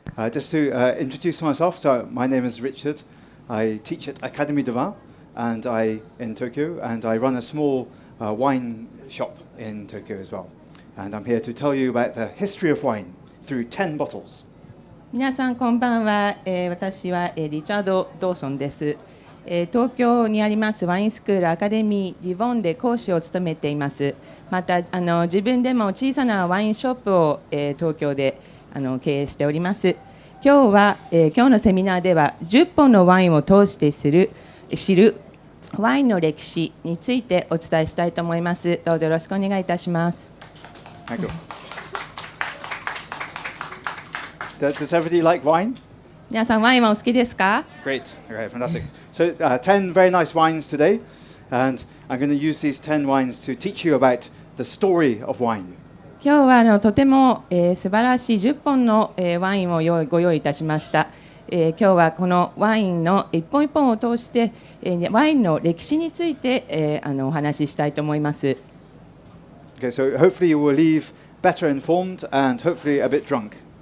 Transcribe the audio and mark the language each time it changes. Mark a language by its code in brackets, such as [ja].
[en] Just to introduce myself, so my name is Richard. I teach at Academie du Vin in Tokyo, and I run a small wine shop in Tokyo as well. And I'm here to tell you about the history of wine through 10 bottles. [ja] 皆さんこんばんは。私はリチャード・ドーソンです。東京にありますワインスクールアカデミー・ディボンで講師を務めています。また自分でも小さなワインショップを東京で経営しております。今日のセミナーでは10本のワインを通して知るワインの歴史についてお伝えしたいと思います。どうぞよろしくお願いいたします。 [en] Thank you. Does everybody like wine? [ja] 皆さんワインはお好きですか？ [en] Great. Okay, fantastic. So 10 very nice wines today, and I'm going to use these 10 wines to teach you about the story of wine. [ja] 今日はとても素晴らしい10本のワインをご用意いたしました。今日はこのワインの一本一本を通してワインの歴史についてお話ししたいと思います。 [en] Okay, so hopefully you will leave better informed and hopefully a bit drunk.